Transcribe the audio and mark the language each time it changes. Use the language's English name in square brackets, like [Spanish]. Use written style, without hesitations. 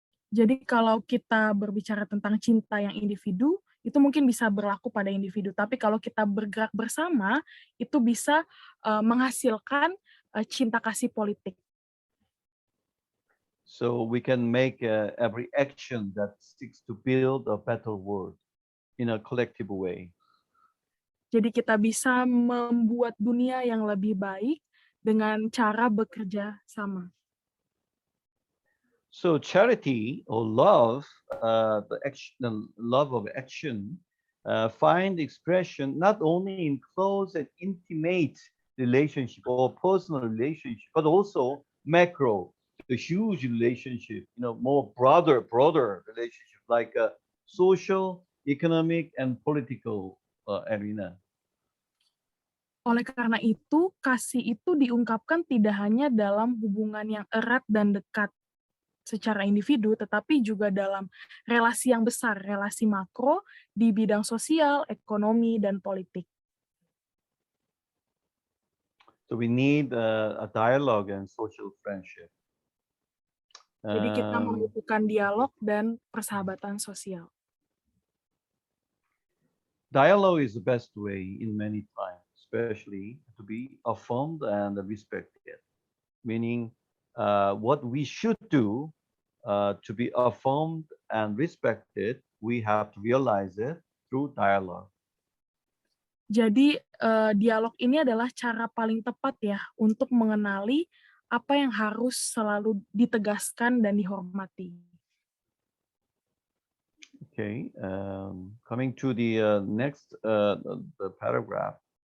[Indonesian] Jadi kalau kita berbicara tentang cinta yang individu, itu mungkin bisa berlaku pada individu. Tapi kalau kita bergerak bersama, itu bisa menghasilkan cinta kasih politik. [English] So we can make every action that seeks to build a better world in a collective way. [Indonesian] Jadi kita bisa membuat dunia yang lebih baik dengan cara bekerja sama. [English] So charity or love, the love of action, find expression not only in close and intimate relationship or personal relationship, but also macro, the huge relationship, more broader relationship like social, economic, and political arena. [Indonesian] Oleh karena itu, kasih itu diungkapkan tidak hanya dalam hubungan yang erat dan dekat secara individu, tetapi juga dalam relasi yang besar, relasi makro di bidang sosial, ekonomi, dan politik. [English] So we need a dialogue and social friendship. [Indonesian] Jadi kita membutuhkan dialog dan persahabatan sosial. [English] Dialogue is the best way in many times, especially to be affirmed and respected. Meaning, what we should do to be affirmed and respected, we have to realize it through dialogue. [Indonesian] Jadi dialog ini adalah cara paling tepat ya untuk mengenali apa yang harus selalu ditegaskan dan dihormati. [English] Okay, coming to the next the paragraph.